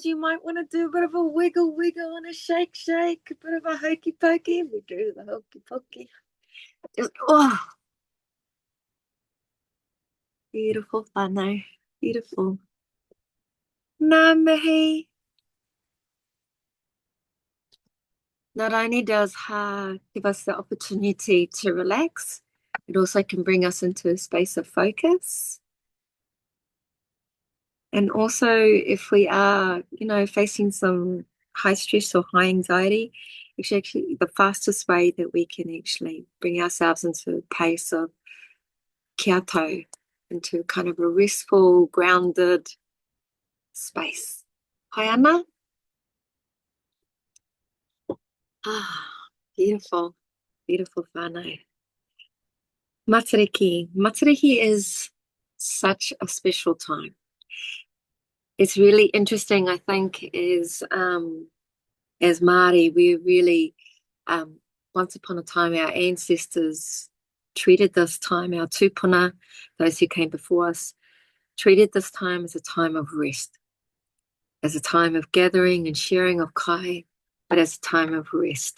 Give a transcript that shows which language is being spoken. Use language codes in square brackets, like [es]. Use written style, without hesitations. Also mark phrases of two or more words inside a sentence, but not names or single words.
[en] You might want to do a bit of a wiggle and a shake, a bit of a hokey pokey. We do the hokey pokey. Just, oh, beautiful whānau. Beautiful. [mi] Nā mihi. [en] Not only does Ha give us the opportunity to relax, it also can bring us into a space of focus. And also, if we are, facing some high stress or high anxiety, it's actually the fastest way that we can actually bring ourselves into a pace of [mi] kia tau, [en] into kind of a restful, grounded space. [mi] Hai ana? [en] Ah, beautiful, beautiful whānau. Matariki. Matariki is such a special time. It's really interesting, I think, as Māori, we really, once upon a time, our ancestors treated this time, our tūpuna, those who came before us, treated this time as a time of rest, as a time of gathering and sharing of kai, but as a time of rest.